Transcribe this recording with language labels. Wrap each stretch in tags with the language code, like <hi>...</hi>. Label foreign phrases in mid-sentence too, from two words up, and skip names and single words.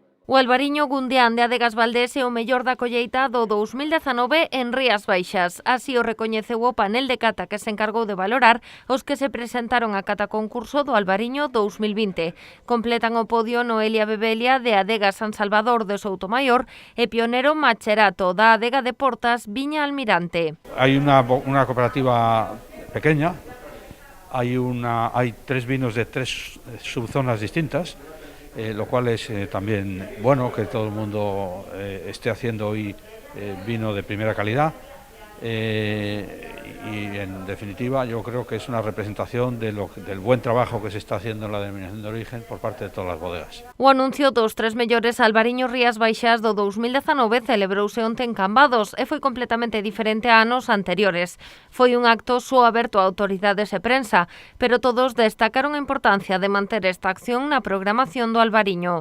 <gl>O albariño gundián de Adegas Valdés é o mellor da colleita do 2019 en Rías Baixas. Así o recoñeceu o panel de cata que se encargou de valorar os que se presentaron a cata concurso do albariño 2020. Completan o podio Noelia Bebelia de Adegas San Salvador de Soutomaior e Pionero Macherato da Adega de Portas Viña Almirante.</gl> <es>Hay una cooperativa pequeña, hay 3 vinos de 3 subzonas distintas, lo cual es también bueno que todo el mundo esté haciendo hoy vino de primera calidad y en definitiva yo creo que es una representación del buen trabajo que se está haciendo en la denominación de origen por parte de todas las bodegas.</es> <gl>O anuncio dos 3 mellores albariños Rías Baixas do 2019 celebrouse onte en Cambados e foi completamente diferente a anos anteriores. Foi un acto só aberto a autoridades e prensa, pero todos destacaron a importancia de manter esta acción na programación do albariño.</gl>